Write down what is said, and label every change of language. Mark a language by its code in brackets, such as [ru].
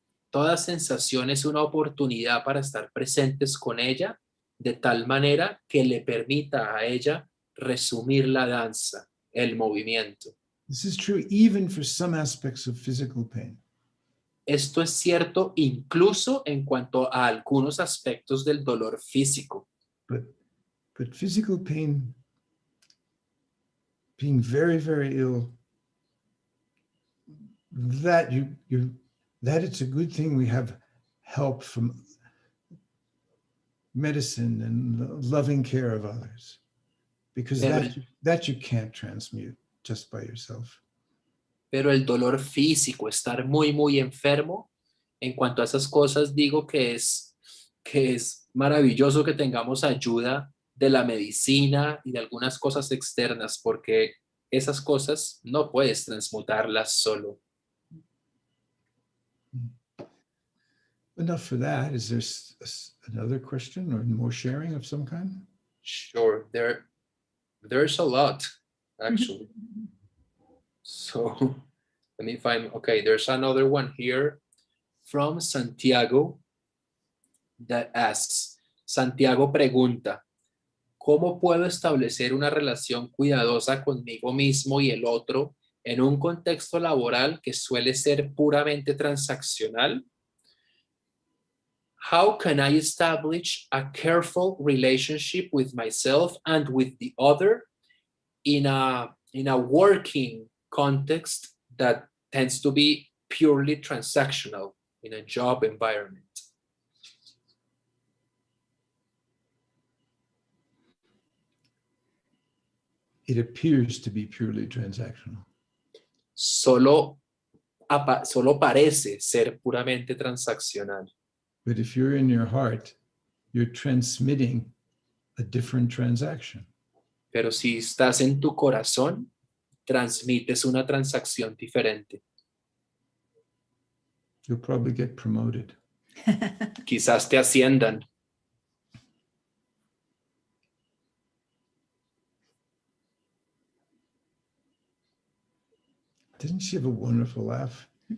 [es] Toda sensación es una oportunidad para estar presentes con ella de tal manera que le permita a ella resumir la danza, el movimiento. [en] This is true even for some aspects of physical pain. [es] Esto es cierto incluso en cuanto a algunos aspectos del dolor físico. [en] But physical pain, being very, very ill, that that it's a good thing we have help from medicine and loving care of others, because that you can't transmute just by yourself. [es] Pero el dolor físico, estar muy, muy enfermo, en cuanto a esas cosas, digo que es maravilloso que tengamos ayuda de la medicina y de algunas cosas externas, porque esas cosas no puedes transmutarlas solo. [en] Enough for that. Is there another question or more sharing of some kind? Sure, there's a lot, actually. So let me find, okay, there's another one here from Santiago that asks, [es] Santiago pregunta, ¿cómo puedo establecer una relación cuidadosa conmigo mismo y el otro en un contexto laboral que suele ser puramente transaccional? [en] How can I establish a careful relationship with myself and with the other in a working context that tends to be purely transactional in a job environment? It appears to be purely transactional. [es] Solo parece ser puramente transaccional. [en] But if you're in your heart, you're transmitting a different transaction. [es] Pero si estás en tu corazón, transmites una transacción diferente. [en] You'll probably get promoted. [es] Quizás te asciendan. [en] Didn't she have a wonderful laugh?